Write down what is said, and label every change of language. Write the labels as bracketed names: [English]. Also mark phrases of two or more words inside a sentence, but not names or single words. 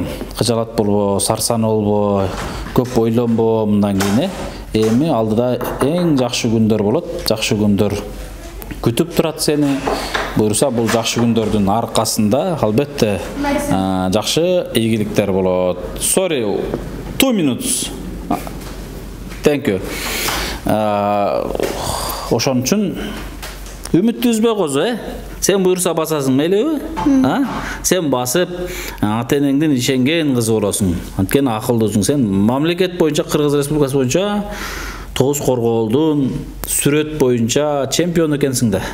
[Kyrgyz] Кыжалат болбо, сарсан болбо, көп ойлонбо мындан кийин, эми алдыда эң жакшы күндөр болот. Жакшы күндөр күтүп турат сени. Буйруса бул жакшы күндөрдүн аркасында албетте жакшы ийгиликтер болот. [English] Sorry, 2 minutes. Thank you. [Kyrgyz] Ошон үчүн үмүттү үзбөй козу, Сен буйруса басасың, мейлиби? Сен басып, ата-энеңдин ишенген кызы болосуң. Анткени акылдуусуң. Сен мамлекет боюнча, Кыргыз Республикасы боюнча тогуз коргоолдун сүрөт боюнча чемпион экенсиң да.